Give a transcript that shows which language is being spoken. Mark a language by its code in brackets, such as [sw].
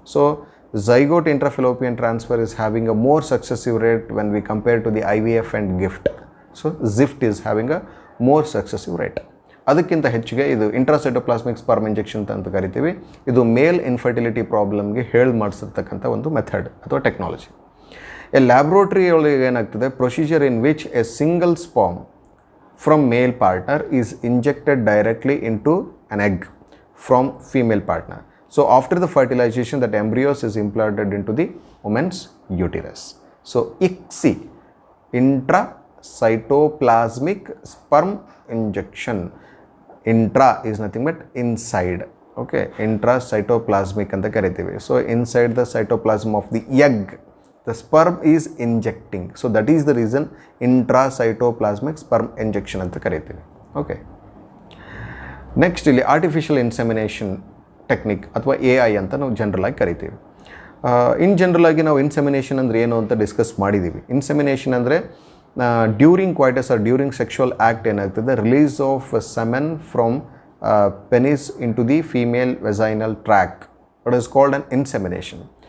[en] So zygote intrafallopian transfer is having a more successive rate when we compare to the IVF and gift. So zift is having a more successive rate. [kn] ಅದಕ್ಕಿಂತ ಹೆಚ್ಚಿಗೆ ಇದು ಇಂಟ್ರಾಸೈಟೋಪ್ಲಾಸ್ಮಿಕ್ sperm injection ಅಂತ ಕರಿತೀವಿ. ಇದು ಮೇಲ್ infertility ಪ್ರಾಬ್ಲಮ್ಗೆ ಹೇಳಿ ಮಾಡಿಸಿರ್ತಕ್ಕಂಥ ಒಂದು method ಅಥವಾ technology. [en] a laboratory [kn] ಒಳಗೆ ಏನಾಗ್ತದೆ, [en] Procedure in which a single sperm from male partner is injected directly into an egg from female partner. So after the fertilization, that embryos is implanted into the woman's uterus. So ICSI, intracytoplasmic sperm injection. Intra is nothing but inside. Okay, intracytoplasmic [kn] anta karitivi. [en] So inside the cytoplasm of the egg, the sperm is injecting. So that is the reason intracytoplasmic sperm injection [kn] anta karitivi. [en] Okay. [kn] Next ಇಲ್ಲಿ artificial insemination technique ಅಥವಾ AI ಅಂತ ನಾವು ಜನರಲಾಗಿ ಕರಿತೀವಿ. ಇನ್ ಜನರಲಾಗಿ ನಾವು insemination ಅಂದರೆ ಏನು ಅಂತ discuss ಮಾಡಿದ್ದೀವಿ. [en] Insemination ಅಂದರೆ during coitus or during sexual act ಏನಾಗ್ತದೆ, release of semen from penis into the female vaginal tract, it is called an insemination.